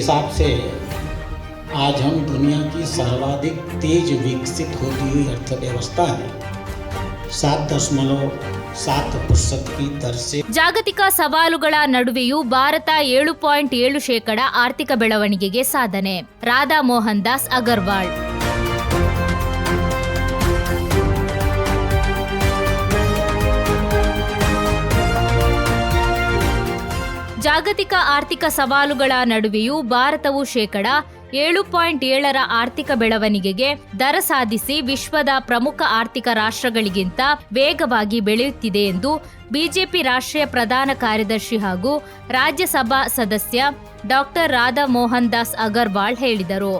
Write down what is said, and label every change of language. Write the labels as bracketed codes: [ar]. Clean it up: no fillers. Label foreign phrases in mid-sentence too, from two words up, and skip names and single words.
[hi] हिसाब से आज हम दुनिया की सर्वाधिक तेज विकसित होती हुई अर्थव्यवस्था है। 7.7% की दर से [kn] ಜಾಗತಿಕ ಸವಾಲುಗಳ ನಡುವೆಯೂ ಭಾರತ 7.7% ಆರ್ಥಿಕ ಬೆಳವಣಿಗೆಗೆ ಸಾಧನೆ. ರಾಧಾ ಮೋಹನ್ ದಾಸ್ ಅಗರ್ವಾಲ್. ಜಾಗತಿಕ ಆರ್ಥಿಕ ಸವಾಲುಗಳ ನಡುವೆಯೂ ಭಾರತವು 7.7% ಆರ್ಥಿಕ ಬೆಳವಣಿಗೆಗೆ ದರ ಸಾಧಿಸಿ ವಿಶ್ವದ ಪ್ರಮುಖ ಆರ್ಥಿಕ ರಾಷ್ಟ್ರಗಳಿಗಿಂತ ವೇಗವಾಗಿ ಬೆಳೆಯುತ್ತಿದೆ ಎಂದು ಬಿಜೆಪಿ ರಾಷ್ಟ್ರೀಯ ಪ್ರಧಾನ ಕಾರ್ಯದರ್ಶಿ ಹಾಗೂ ರಾಜ್ಯಸಭಾ ಸದಸ್ಯ ಡಾಕ್ಟರ್ ರಾಧಾ ಮೋಹನ್ ದಾಸ್ ಅಗರ್ವಾಲ್ ಹೇಳಿದರು.